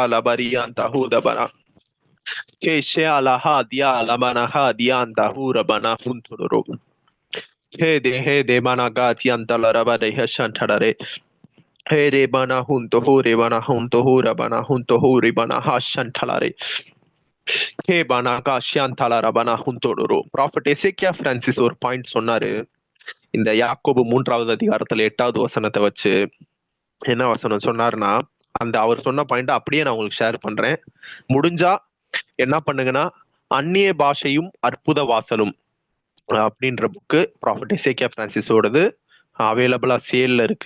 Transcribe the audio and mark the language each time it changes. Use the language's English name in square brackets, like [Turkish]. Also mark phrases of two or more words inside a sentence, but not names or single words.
[Tamil] la barianta huda bana keshe ala ha dia la bana ha dianta hura bana hunto ro he de bana gati anta la raba de hashantare he re bana hunto hura bana hunto huri bana hashantalare he bana ga shantala rabana hunto ro. ப்ராஃபட் எசேக்கியா பிரான்சிஸ் ஒரு பாயிண்ட் சொன்னாரு. இந்த யாக்கோபு 3வது அதிகாரத்துல 8வது வசனத்தை வச்சு என்ன வசனம் சொன்னாருன்னா, அந்த அவர் சொன்ன பாயிண்ட் அப்படியே நான் உங்களுக்கு ஷேர் பண்றேன். முடிஞ்சா என்ன பண்ணுங்கன்னா, அந்நிய பாஷையும் அற்புத வாசலும் அப்படின்ற புக்கு ப்ராஃபட் எசேக்கியா பிரான்சிஸோடது அவைலபிளா சேல்ல இருக்கு.